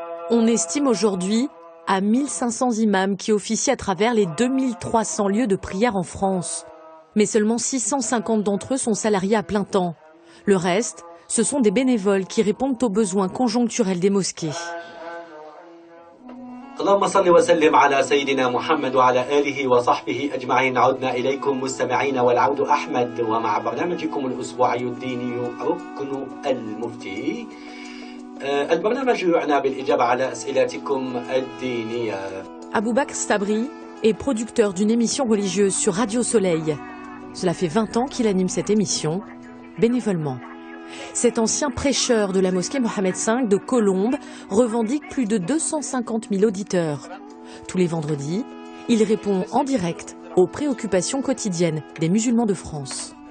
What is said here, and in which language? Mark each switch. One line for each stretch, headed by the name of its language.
French: On estime aujourd'hui à 1500 imams qui officient à travers les 2300 lieux de prière en France. Mais seulement 650 d'entre eux sont salariés à plein temps. Le reste, ce sont des bénévoles qui répondent aux besoins conjoncturels des mosquées.
Arabic: اللهم صل وسلم على سيدنا محمد وعلى آله وصحبه أجمعين. عدنا إليكم مستمعين والعود أحمد ومع برنامجكم الأسبوعي الديني ركن المفتي. البرنامج يعنى بالإجابة على أسئلتكم الدينية.
French: Aboubakr Stabri est producteur d'une émission religieuse sur Radio Soleil. Cela fait 20 ans qu'il anime cette émission, bénévolement. Cet ancien prêcheur de la mosquée Mohamed V de Colombes revendique plus de 250 000 auditeurs. Tous les vendredis, il répond en direct aux préoccupations quotidiennes des musulmans de France.